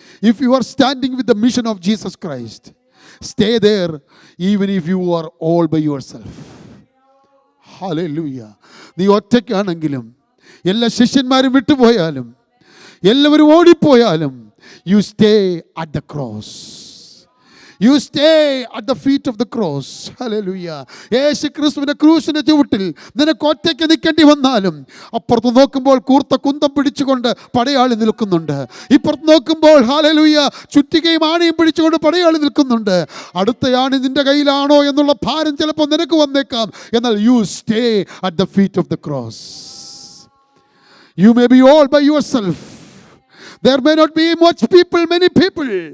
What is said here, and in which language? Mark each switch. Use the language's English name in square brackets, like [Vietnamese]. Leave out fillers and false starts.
[English] If you are standing with the mission of Jesus Christ, stay there even if you are all by yourself. Hallelujah. [Malayalam] നീ ഒറ്റയ്ക്കാണെങ്കിലും, എല്ലാ ശിഷ്യന്മാരും വിട്ടുപോയാലും, എല്ലാവരും ഓടിപ്പോയാലും, [English] you stay at the cross. You stay at the feet of the cross. Hallelujah. [Malayalam] യേശു ക്രിസ്തുവിന്റെ ക്രൂശിന്റെ ചുവട്ടിൽ നിനക്ക് ഒറ്റയ്ക്ക് നിൽക്കേണ്ടി വന്നാലും അപ്പുറത്ത് നോക്കുമ്പോൾ കൂർത്ത കുന്തം പിടിച്ചുകൊണ്ട് പടയാളി നിൽക്കുന്നുണ്ട്. ഇപ്പുറത്ത് നോക്കുമ്പോൾ ഹല്ലേലൂയ ചുറ്റികയും ആണിയും പിടിച്ചുകൊണ്ട് പടയാളി നിൽക്കുന്നുണ്ട്. അടുത്ത ആണി നിന്റെ കയ്യിലാണോ എന്നുള്ള ഭാരം ചിലപ്പോൾ നിനക്ക് വന്നേക്കാം. [English] എന്നാൽ you stay at the feet of the cross. You may be all by yourself. There may not be much people, many people.